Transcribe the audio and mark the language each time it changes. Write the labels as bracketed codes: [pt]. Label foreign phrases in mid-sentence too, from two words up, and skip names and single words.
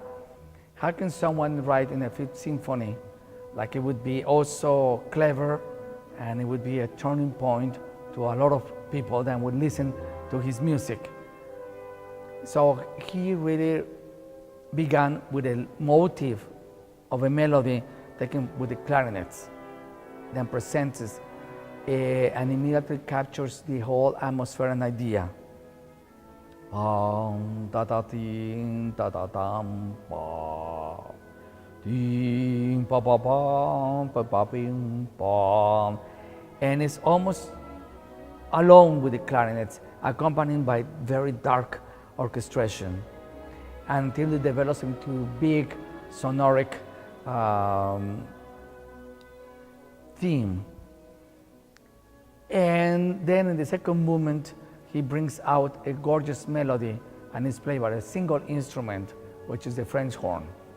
[en] How can someone write in a Fifth Symphony like it would be also clever, and it would be a turning point to a lot of people that would listen to his music? So he really began with a motive of a melody taken with the clarinets, then presents and immediately captures the whole atmosphere and idea. Da da ding da da dam ba ding ba ba bam ba ba bing bam, and it's almost alone with the clarinets, accompanied by very dark orchestration, until it develops into big sonoric theme. And then in the second movement, he brings out a gorgeous melody, and it's played by a single instrument, which is the French horn.